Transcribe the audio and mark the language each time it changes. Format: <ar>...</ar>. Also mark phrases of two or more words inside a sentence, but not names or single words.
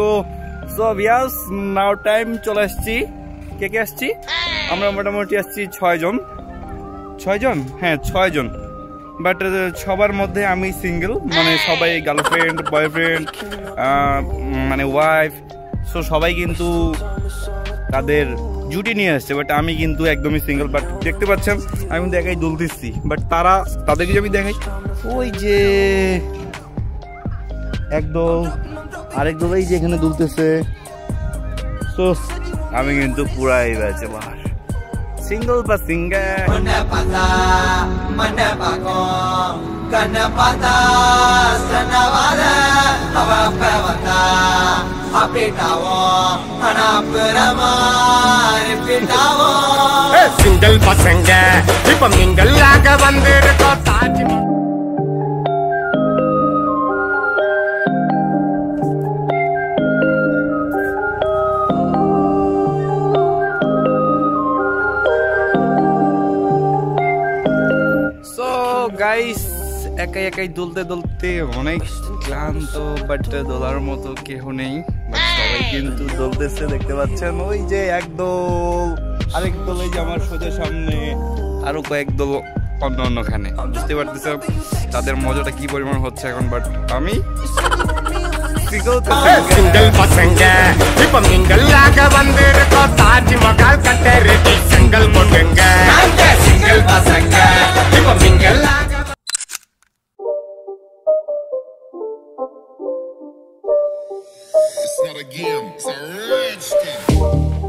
<en>So yes, now time</en> <bn>চলে আসছি কে আসছি আমরা মোটামুটি আসছি 6 জন হ্যাঁ 6 জন বাট সবার মধ্যে আমি সিঙ্গেল মানে সবাই</bn> <en>girlfriend boyfriend</en> <bn>মানে</bn> <en>wife so</en> <bn>সবাই কিন্তু তাদের জুটি নিয়ে আসছে বাট আমি কিন্তু একদমই সিঙ্গেল বাট দেখতে পাচ্ছেন আমি কিন্তু একাই দুলতেছি বাট তাদেরকে যদি দেখাই ওই যে একদম আরেকদম এই যে এখানে দুলতেছে তো আমি কিন্তু পুরাই</bn> <en>bachelor single</en> <bn>বা সিঙ্গেল</bn> <ta>சிங்கிள் பசங்க இப்ப மிங்கல்லாக வந்திருக்கோம் தாஜ்</ta> <bn>গাইস একাই দুলতে অনেক ক্লান্ত বাট দোলার মতো কেউ নেই সবাই কিন্তু দুলতেছে দেখতে পাচ্ছেন ওই যে একদল আরেক দল এই যে আমার সোজা সামনে আরো কয়েক দল অন্যখানে বুঝতে পারতেছে তাদের মজাটা কি পরিমাণ হচ্ছে এখন বাট আমি</bn> <ta>சிங்கிள் பசங்க இப்ப மிங்கல்லாக வந்திருக்கோம் தாஜ்மஹால் கட்ட ரெடி சிங்கிள் பொண்ணுங்க சிங்கிள் பசங்க இப்ப மிங்கல்லாக</ta> <en>It's not a game, it's a rich thing.</en>